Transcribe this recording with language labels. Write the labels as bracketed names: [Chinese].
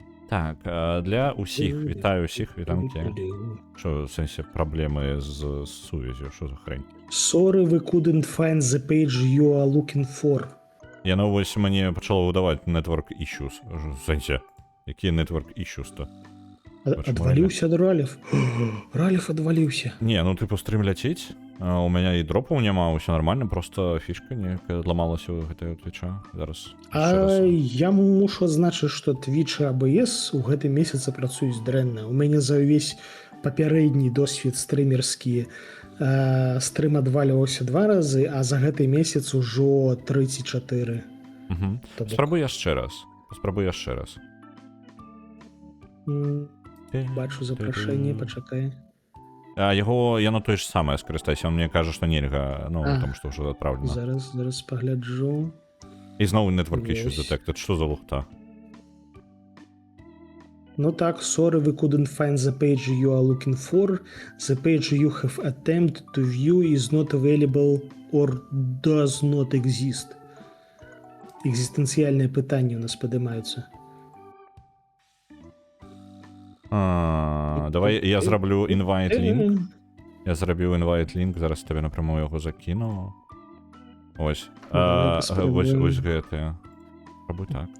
[Belarusian] Так, для ўсіх, вітаю ўсіх, вітанкі. Што, в сэнсе, праблемы з сувязю, што за хрень? [English] Sorry, we couldn't find the page you are looking for. [Belarusian] Яно вось мне пачало выдаваць [English] network issues. [Belarusian] В сэнсе, якія network issues-то? Адваліўся ад Ральф. Ральф адваліўся. Не, ну тыпу стрым ляцець. У мяне і дропаў няма, ўсё нормально, просто фішка некая адламалася ў гэтай твіча. Зараз. Я мушу адзначыць, што Twitch і ABS у гэтым месяцы працуюць дрэнна. У мяне за ўвесь папярэдні досвед стрымерскі стрым адваліваўся 2 разы, а за гэты месяц ужо 34. Спрабуй яшчэ раз. Бачу запрашэнне, пачакай. Яно тое ж самае, скарыстайся. Он мне кажа, што нельга, ну, тому што ўжо адпраўлена. Зараз пагляджу. І зноў [English] network issues detected. [Belarusian] Што за лухта? Ну так, [English] sorry, we couldn't find the page you are looking for. The page you have attempted to view is not available or does not exist. [Belarusian] Экзістэнцыяльныя пытанні у нас падымаюцца. Давай я зраблю [English] invite link. [Belarusian] Я зрабіў invite link, зараз табе напряму яго закіну. Ось. Вось гэтыя. Пробуй так.